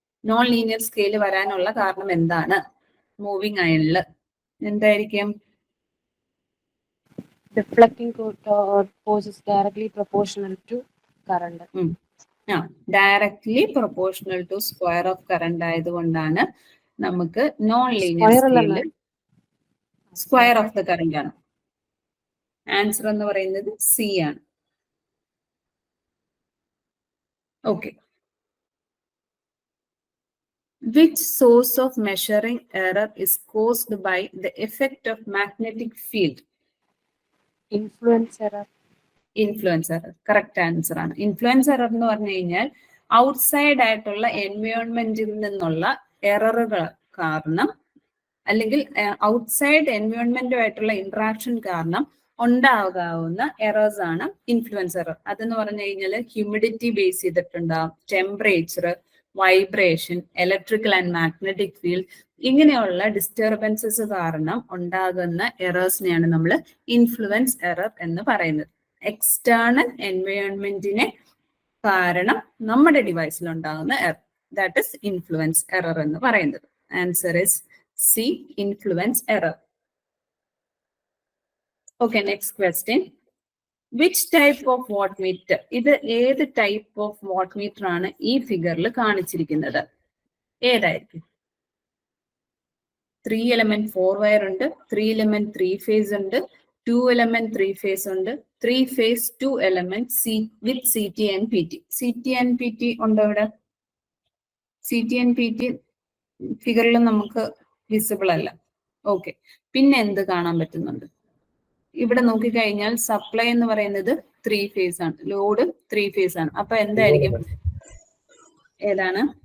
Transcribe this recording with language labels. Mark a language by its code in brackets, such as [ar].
[ml] Non linear scale വരാനുള്ള കാരണം എന്താണ്? മൂവിങ് അയണില് എന്തായിരിക്കും? [en] Deflecting force is directly proportional to current. [ml] Directly proportional to square of current ആയതുകൊണ്ടാണ് നമുക്ക് non linear scale square of the current ആണ്. Answer എന്ന് പറയുന്നത് C ആണ്. [en] Okay, which source of measuring error is caused by the effect of magnetic field? Influence error. Influence error. [ml] Correct answer ആണ്. Influence error എന്ന് പറഞ്ഞു കഴിഞ്ഞാൽ outside ആയിട്ടുള്ള എൻവയോൺമെന്റിൽ നിന്നുള്ള എററുകൾ കാരണം അല്ലെങ്കിൽ ഔട്ട്സൈഡ് എൻവയോൺമെന്റുമായിട്ടുള്ള ഇന്ററാക്ഷൻ കാരണം ഉണ്ടാകാവുന്ന എറേഴ്സ് ആണ് ഇൻഫ്ലുവൻസ് എറർ. അതെന്ന് പറഞ്ഞു കഴിഞ്ഞാൽ ഹ്യൂമിഡിറ്റി ബേസ് ചെയ്തിട്ടുണ്ടാവും, temperature, vibration, electrical and magnetic field, ഇങ്ങനെയുള്ള ഡിസ്റ്റർബൻസസ് കാരണം ഉണ്ടാകുന്ന എറേഴ്സിനെയാണ് നമ്മൾ ഇൻഫ്ലുവൻസ് എറർ എന്ന് പറയുന്നത്. എക്സ്റ്റേണൽ എൻവയോൺമെന്റിനെ കാരണം നമ്മുടെ ഡിവൈസിൽ ഉണ്ടാകുന്ന error, that is influence error എന്ന് പറയുന്നത്. Answer is C, influence error. Okay, next question. Which type of watt meter, ഇത് ഏത് ടൈപ്പ് ഓഫ് വാട്ട് മീറ്റർ ആണ് ഈ ഫിഗറിൽ കാണിച്ചിരിക്കുന്നത്? ഏതായിരിക്കും? 3 element 4 wire ഉണ്ട്, 3 element 3 phase ഉണ്ട്, 2 element 3 phase ഉണ്ട്, 3 phase 2 element with CT and PT. CT and PT ഉണ്ടോ ഇവിടെ? CT and PT ഫിഗറിൽ നമുക്ക് വിസിബിൾ അല്ല. ഓക്കെ, പിന്നെ എന്ത് കാണാൻ പറ്റുന്നുണ്ട്? ഇവിടെ നോക്കിക്കഴിഞ്ഞാൽ സപ്ലൈ എന്ന് പറയുന്നത് 3 phase ആണ്, ലോഡ് 3 phase ആണ്. അപ്പൊ എന്തായിരിക്കും? ഏതാണ്?